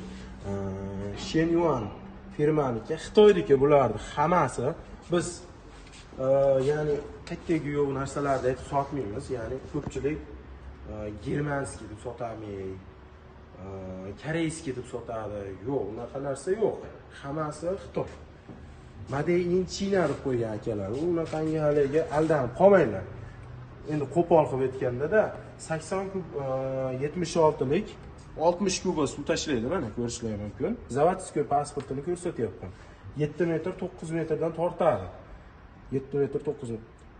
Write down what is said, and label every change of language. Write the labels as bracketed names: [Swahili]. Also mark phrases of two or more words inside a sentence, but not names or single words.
[Uzbek] Shenyuan firmaniki, Xitoyniki bularni hammasi. Biz ya'ni qaytdagi yo'q narsalarni aytib sotmaymiz. Ya'ni ko'pchilik germanskiy deb sotamiz, koreyskiy deb sotadi. Yo'q, unaqa narsa yo'q. Hammasi Xitoy. [English] Made in China [Uzbek] deb qo'ygan akalar. Unaqangi haliga aldanib qolmanglar. Endi qo'pol qilib aytganda 80 kub 76 lik 60 kuba suv tashlaydi, mana ko'rishingiz mumkin. Zavodskiy pasportini ko'rsatyapman. 7 metr 9 metrdan tortadi. 7 metr 9 metr.